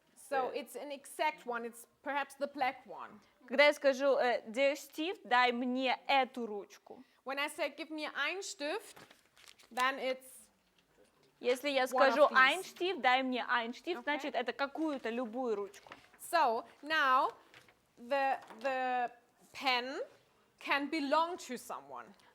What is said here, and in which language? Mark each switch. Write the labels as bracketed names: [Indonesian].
[English] so it's an exact one, it's perhaps the black one. [Russian] когда я скажу [German] «der Stift», [Russian] «дай мне эту ручку». [English] When I say, give me [German] ein Stift, [English] then it's [Russian] Если я [English] One [Russian] скажу [English] of these. [German] «ein Stift», [Russian] «дай мне ein Stift», значит это какую-то любую ручку. [English] so now the pen can belong to someone.